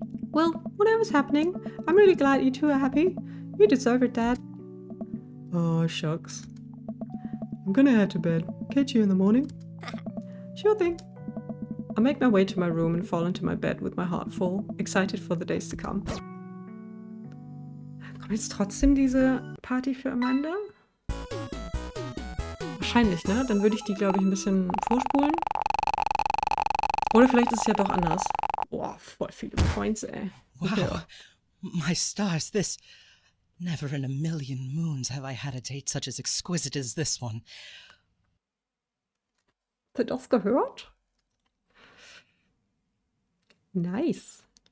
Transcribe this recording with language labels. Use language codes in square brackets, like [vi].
[en] Well, whatever's happening, I'm really glad you two are happy. You deserve it, Dad. Oh, shucks. I'm gonna head to bed. Catch you in the morning. Sure thing. I make my way to my room and fall into my bed with my heart full, excited for the days to come. [de] Kommt jetzt trotzdem diese Party für Amanda? Wahrscheinlich, ne? Dann würde ich die, glaube ich, ein bisschen vorspulen. Oder vielleicht ist es ja doch anders. Boah, voll viele Points, ey. Wow. Ja. [en] My stars, this Never in a million moons have I had a date such as exquisite as this one. [de] Habt ihr das gehört? [en] Nice.